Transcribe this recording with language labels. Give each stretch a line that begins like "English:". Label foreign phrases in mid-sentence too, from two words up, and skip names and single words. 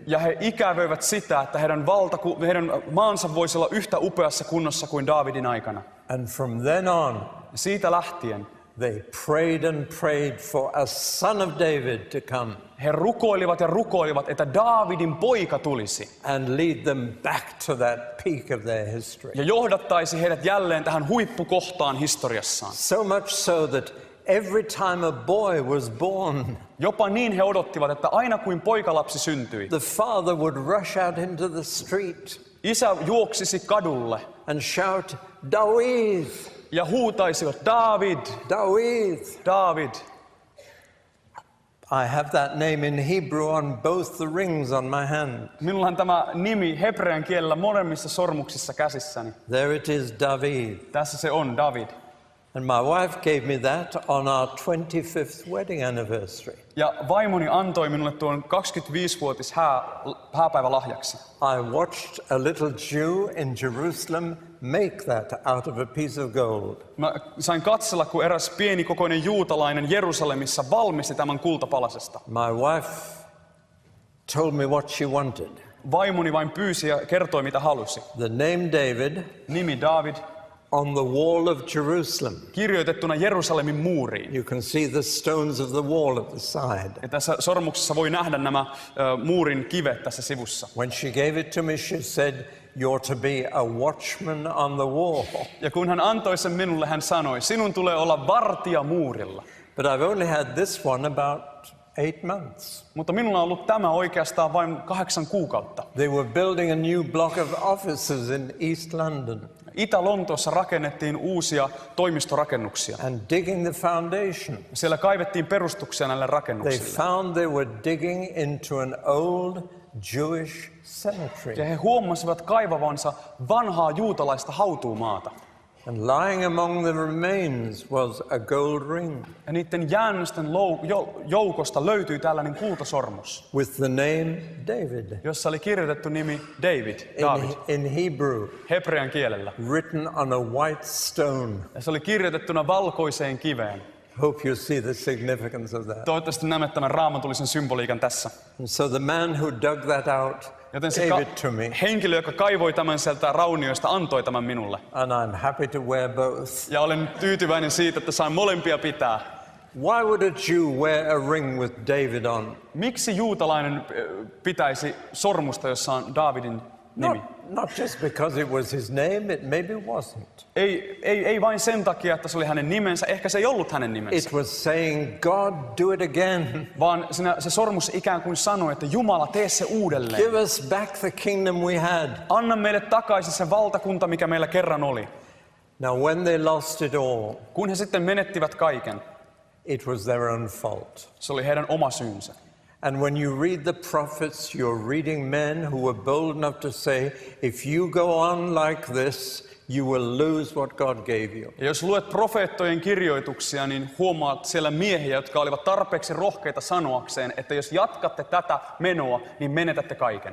Finnish: Ja he ikävöivät sitä, että heidän maansa voisi olla yhtä upeassa kunnossa kuin Daavidin aikana.
English: And from then on,
Finnish: siitä lähtien
English: they prayed and prayed for a son of David to come.
Finnish: He rukoilivat, että Daavidin poika tulisi.
English: And lead them back to that peak of their history.
Finnish: Ja johdattaisi heidät jälleen tähän huippukohtaan historiassaan.
English: So much so that every time a boy was born,
Finnish: jopa niin he odottivat, että aina kuin poikalapsi syntyi,
English: the father would rush out into the street.
Finnish: Isä juoksisi kadulle
English: and shout, David!
Finnish: Ja huutaisivat, David! David! David!
English: I have that name in Hebrew on both the rings on my hand.
Finnish: Minulla on tämä nimi hebrean kielellä molemmissa sormuksissa käsissäni.
English: There it is, David.
Finnish: Tässä se on, David.
English: And my wife gave me that on our 25th wedding anniversary.
Finnish: Ja vaimoni antoi minulle tuon 25-vuotis hääpäivälahjaksi.
English: I watched a little Jew in Jerusalem make that out of a piece of gold.
Finnish: Mä sain katsella, kun eräs pienikokoinen juutalainen Jerusalemissa valmisti tämän kultapalasesta.
English: My wife told me what she wanted.
Finnish: Vaimoni vain pyysi ja kertoi, mitä halusi.
English: The name David
Finnish: Nimi David
English: on the wall of Jerusalem.
Finnish: kirjoitettuna Jerusalemin muuriin.
English: You can see the stones of the wall at the side.
Finnish: Ja tässä sormuksessa voi nähdä nämä muurin kivet tässä sivussa.
English: When she gave it to me, she said, "You're to be a watchman on the wall."
Finnish: Ja kun hän antoi sen minulle, hän sanoi, sinun tulee olla vartija muurilla.
English: But I've only had this one about 8 months.
Finnish: Mutta minulla on ollut tämä oikeastaan vain 8 kuukautta.
English: They were building a new block of offices in East London
Finnish: Itä-Lontoossa rakennettiin uusia toimistorakennuksia.
English: and digging the foundation.
Finnish: Siellä kaivettiin perustuksia näille
English: They
Finnish: rakennuksille.
English: found they were digging into an old Jewish
Finnish: Ja
English: cemetery.
Finnish: he huomasivat kaivavansa vanhaa juutalaista hautuumaata.
English: And lying among the remains was a gold ring
Finnish: Ja niiden jäännösten joukosta löytyi tällainen kultasormus,
English: with the name David
Finnish: jossa oli kirjoitettu nimi David, David,
English: in Hebrew,
Finnish: hebrean kielellä.
English: written on a white stone.
Finnish: Ja se oli kirjoitettuna valkoiseen kiveen.
English: Hope you see the significance of that.
Finnish: Toivottavasti näemme tämän raamatullisen symboliikan tässä.
English: And so the man who dug that out
Finnish: Joten se
English: gave it to me,
Finnish: henkilö, joka kaivoi tämän sieltä raunioista, antoi tämän minulle.
English: and I'm happy to wear both.
Finnish: Ja olen tyytyväinen siitä, että sain molempia pitää.
English: Why would a Jew wear a ring with David on?
Finnish: Miksi juutalainen pitäisi sormusta, jossa on Davidin nimi?
English: Not just because it was his name, it maybe wasn't.
Finnish: Ei vain sen takia, että se oli hänen nimensä, ehkä se ei ollut hänen nimensä.
English: It was saying, God, do it again.
Finnish: Vaan se sormus ikään kuin sanoi, että Jumala, tee se uudelleen.
English: Give us back the kingdom we had.
Finnish: Anna meille takaisin se valtakunta, mikä meillä kerran oli.
English: Now when they lost it all,
Finnish: Kun he sitten menettivät kaiken,
English: it was their own fault.
Finnish: se oli heidän oma syynsä.
English: And when you read the prophets, you're reading men who were bold enough to say, if you go on like this, you will lose what God gave you.
Finnish: Ja jos luet profeettojen kirjoituksia, niin huomaat siellä miehiä, jotka olivat tarpeeksi rohkeita sanoakseen, että jos jatkatte tätä menoa, niin menetätte kaiken.